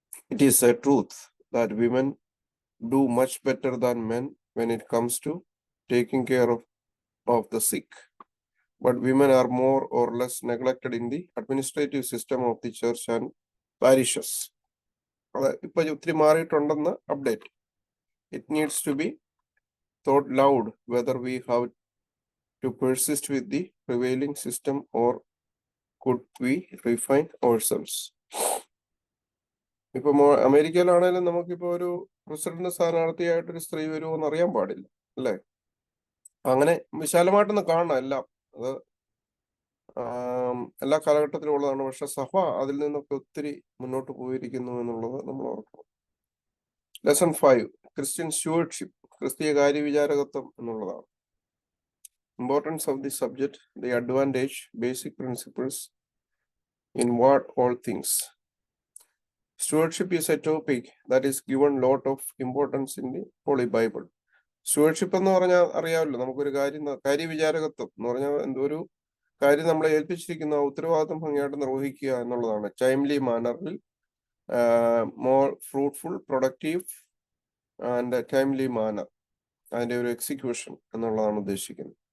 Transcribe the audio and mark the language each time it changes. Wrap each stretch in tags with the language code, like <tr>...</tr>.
<en>It is a truth that women do much better than men when it comes to taking care of the sick. But women are more or less neglected in the administrative system of the church and parishes.</en> <ml>ഇപ്പൊ ഒത്തിരി മാറിയിട്ടുണ്ടെന്ന് update.</ml> <en>It needs to be thought loud whether we have to persist with the prevailing system or could we refine ourselves.</en> <ml>ഇപ്പൊ അമേരിക്കയിലാണെങ്കിലും നമുക്കിപ്പോ ഒരു president സ്ഥാനാർത്ഥിയായിട്ടൊരു സ്ത്രീ വരുമോ എന്ന് അറിയാൻ പാടില്ല, അല്ലേ? അങ്ങനെ വിശാലമായിട്ടൊന്ന് കാണണം എല്ലാം. അത് എല്ലാ കാലഘട്ടത്തിലും ഉള്ളതാണ്. പക്ഷെ സഭ അതിൽ നിന്നൊക്കെ ഒത്തിരി മുന്നോട്ട് പോയിരിക്കുന്നു എന്നുള്ളത് നമ്മൾ ഓർക്കണം.</ml> <en>lesson 5, Christian stewardship,</en> <ml>ക്രിസ്തീയ കാര്യവിചാരകത്വം എന്നുള്ളതാണ്.</ml> <en>Importance of the subject, the advantage, basic principles in what all things. Stewardship is a topic that is given lot of importance in the Holy Bible.</en> <ml>Stewardship എന്ന് പറഞ്ഞാൽ അറിയാമല്ലോ, നമുക്കൊരു കാര്യവിചാരകത്വം എന്ന് പറഞ്ഞാൽ എന്തൊരു കാര്യം നമ്മളെ ഏൽപ്പിച്ചിരിക്കുന്ന ഉത്തരവാദിത്വം ഭംഗിയായിട്ട് നിർവഹിക്കുക എന്നുള്ളതാണ്.</ml> <en>timely മാനറിൽ, more fruitful, productive and timely manner,</en> <ml>അതിന്റെ ഒരു എക്സിക്യൂഷൻ എന്നുള്ളതാണ് ഉദ്ദേശിക്കുന്നത്.</ml>